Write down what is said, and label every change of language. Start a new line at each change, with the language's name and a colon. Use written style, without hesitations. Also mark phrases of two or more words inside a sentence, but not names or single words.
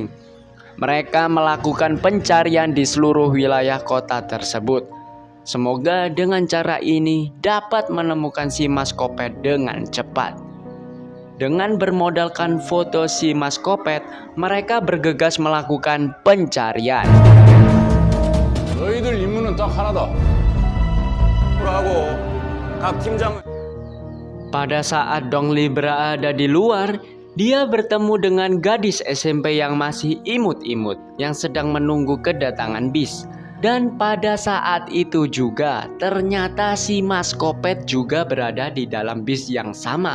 Indonesian: Mereka melakukan pencarian di seluruh wilayah kota tersebut. Semoga dengan cara ini dapat menemukan si Mas Kopet dengan cepat. Dengan bermodalkan foto si Mas Kopet, mereka bergegas melakukan pencarian.
Korean: 너희들 임무는 딱 하나다. 하고 각 팀장은
Indonesian: Pada saat Dongli berada di luar, dia bertemu dengan gadis SMP yang masih imut-imut yang sedang menunggu kedatangan bis. Dan pada saat itu juga ternyata si Mas Kopet juga berada di dalam bis yang sama.